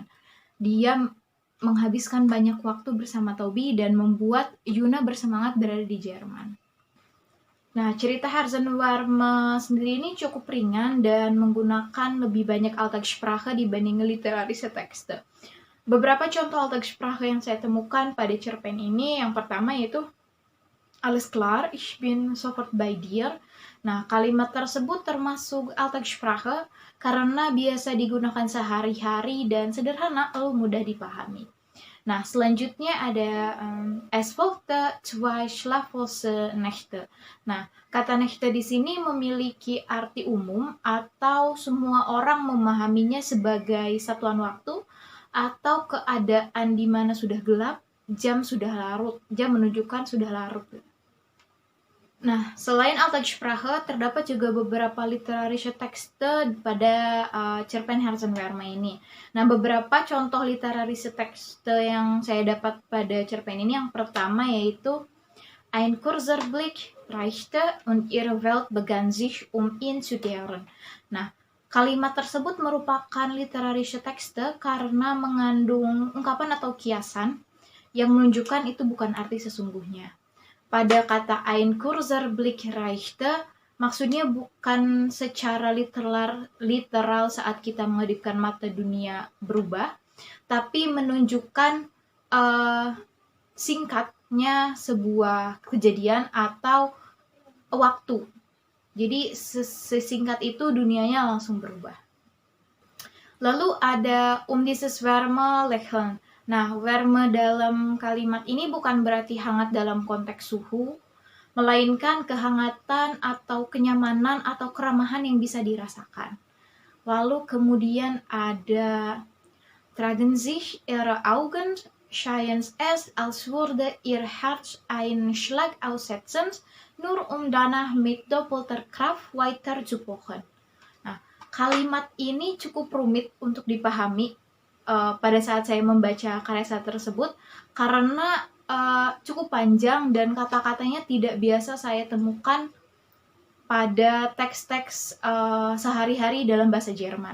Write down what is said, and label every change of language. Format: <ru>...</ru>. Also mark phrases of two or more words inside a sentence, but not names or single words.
<id>Dia menghabiskan banyak waktu bersama Toby dan membuat Yuna bersemangat berada di Jerman. Nah, cerita Herzenwärme sendiri ini cukup ringan dan menggunakan lebih banyak Alltagssprache dibanding</id> <de>literarische Texte.</de> <id>Beberapa contoh Alltagssprache yang saya temukan pada cerpen ini, yang pertama yaitu</id> <de>Alles klar, ich bin sofort bei dir.</de> <id>Nah, kalimat tersebut termasuk Alltagssprache karena biasa digunakan sehari-hari dan sederhana lalu mudah dipahami. Nah, selanjutnya ada</id> <de>es folgte zwei schlaflose Nächte.</de> <id>Nah, kata Nächte di sini memiliki arti umum atau semua orang memahaminya sebagai satuan waktu atau keadaan di mana sudah gelap, jam sudah larut, jam menunjukkan sudah larut. Nah, selain Alltagssprache, terdapat juga beberapa</id> <de>literarische Texte</de> <id>pada cerpen Herzenwerme ini. Nah, beberapa contoh</id> <de>literarische Texte</de> <id>yang saya dapat pada cerpen ini, yang pertama yaitu</id> <de>Ein kurzer Blick reichte und ihre Welt begann sich ihn zu kehren.</de> <id>Nah, kalimat tersebut merupakan</id> <de>literarische Texte</de> <id>karena mengandung ungkapan atau kiasan yang menunjukkan itu bukan arti sesungguhnya. Pada kata</id> <de>ein kurzer Blick reichte,</de> <id>maksudnya bukan secara literal saat kita mengedipkan mata dunia berubah, tapi menunjukkan singkatnya sebuah kejadian atau waktu. Jadi sesingkat itu dunianya langsung berubah. Lalu ada</id> <de>dieses Wärme lächeln.</de> <id>Nah, wärme dalam kalimat ini bukan berarti hangat dalam konteks suhu, melainkan kehangatan atau kenyamanan atau keramahan yang bisa dirasakan. Lalu kemudian ada</id> <de>tragen sich ihre Augen, scheint es, als würde ihr Herz einen Schlag aussetzen, nur danach mit doppelter Kraft weiter zu pochen.</de> <id>Nah, kalimat ini cukup rumit untuk dipahami pada saat saya membaca karya tersebut karena cukup panjang dan kata-katanya tidak biasa saya temukan pada teks-teks sehari-hari dalam bahasa Jerman.</id>